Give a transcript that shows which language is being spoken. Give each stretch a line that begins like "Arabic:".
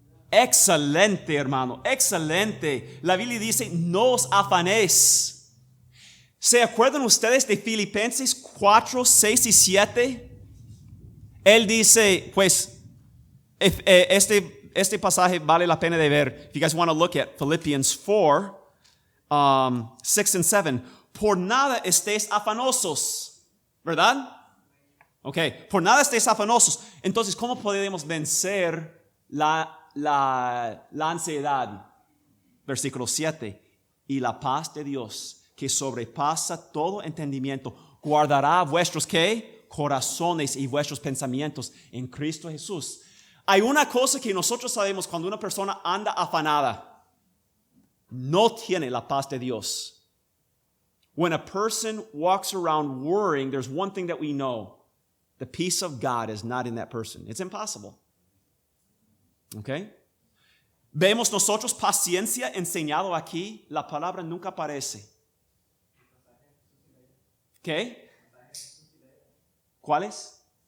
Spanish: Excelente, hermano, excelente. La Biblia dice, no os afanéis. ¿Se acuerdan ustedes de Filipenses 4, 6 y 7? Él dice, pues, este pasaje vale la pena de ver.
English: If you guys want to look at Philippians 4, 6 and 7.
Spanish: Por nada estéis afanosos, ¿verdad? Ok, por nada estéis afanosos. Entonces, ¿cómo podemos vencer la ansiedad? Versículo 7. Y la paz de Dios, que sobrepasa todo entendimiento, guardará vuestros, ¿qué? Corazones y vuestros pensamientos en Cristo Jesús. Hay una cosa que nosotros sabemos cuando una persona anda afanada. No tiene la paz de Dios.
English: When a person walks around worrying, there's one thing that we know. The peace of God is not in that person. It's impossible. Okay?
Spanish: Vemos nosotros paciencia enseñado aquí. La palabra nunca aparece. ¿Qué? ¿Cuáles?